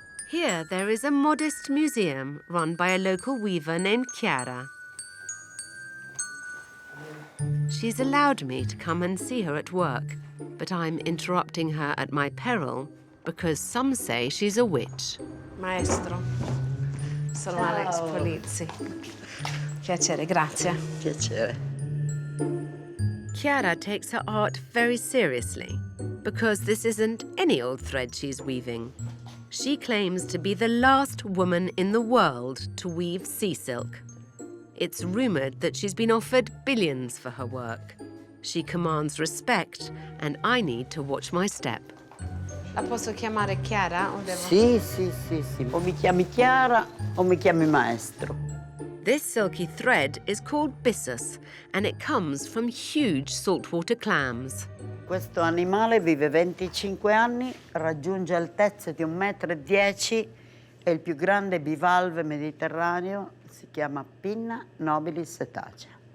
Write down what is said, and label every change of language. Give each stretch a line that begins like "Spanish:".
English: Here there is a modest museum run by a local weaver named Chiara. She's allowed me to come and see her at work, but I'm interrupting her at my peril because some say she's a witch.
Italian: Maestro, sono Alex Polizzi. Piacere, grazie. Piacere.
English: Chiara takes her art very seriously because this isn't any old thread she's weaving. She claims to be the last woman in the world to weave sea silk. It's rumoured that she's been offered billions for her work. She commands respect, and I need to watch my step.
Italian: La posso chiamare Chiara o devo... Sì. O mi chiami Chiara o mi chiami Maestro.
English: This silky thread is called byssus, and it comes from huge saltwater clams.
Italian: Questo animale vive 25 anni, raggiunge altezze di 1,10 m, è il più grande bivalve mediterraneo, si chiama Pinna nobilis cetacea.